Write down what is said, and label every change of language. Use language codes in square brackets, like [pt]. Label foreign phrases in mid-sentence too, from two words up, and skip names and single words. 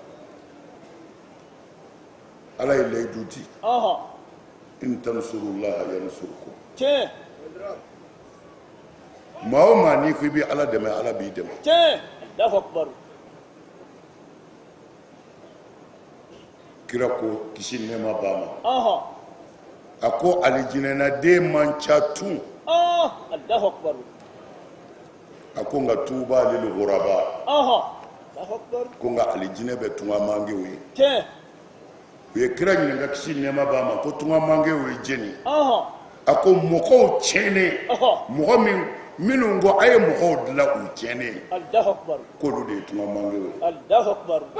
[bm] ala ye layidu di [ar] إن تنصروا الله ينصركم [bm] maa o maa n'i ko i bɛ ala dɛmɛ ala b'i dɛmɛ [ar] الله أكبر [bm] kira ko kisi ni nɛɛma b'a ma a ko alijinɛna den man ca tun [ar] الله أكبر [bm] a ko nka [ar] طوبى للغرباء الله أكبر [bm] ko nka alijinɛ bɛ tunga mangew ye u ye kira ɲininka kisi ni nɛɛma b'a ma ko tunga mangew ye jeni a ko mɔgɔw tiɲɛnen mɔgɔ minnu ko a ye mɔgɔw dilan u tiɲɛnen [ar] الله أكبر [bm] k'olu de ye tunga mangew ye [ar] الله أكبر